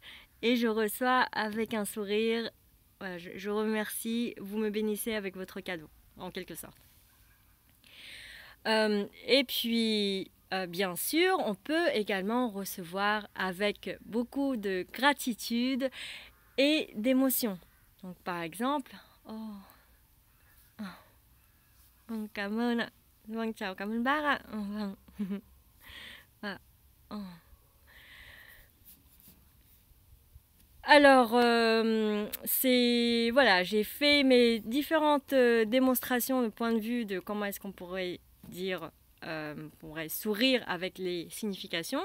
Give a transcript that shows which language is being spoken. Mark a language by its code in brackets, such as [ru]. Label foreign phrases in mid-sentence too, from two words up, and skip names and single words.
[fr] Et je reçois avec un sourire. Voilà, je remercie, vous me bénissez avec votre cadeau, en quelque sorte. Et puis, bien sûr, on peut également recevoir avec beaucoup de gratitude et d'émotion. Donc, par exemple, [vi] vâng, cảm ơn ạ. Vâng, chào, cảm ơn bác ạ. Vâng. [fr] Alors, voilà, j'ai fait mes différentes démonstrations de point de vue de comment est-ce qu'on pourrait dire, pourrait sourire avec les significations.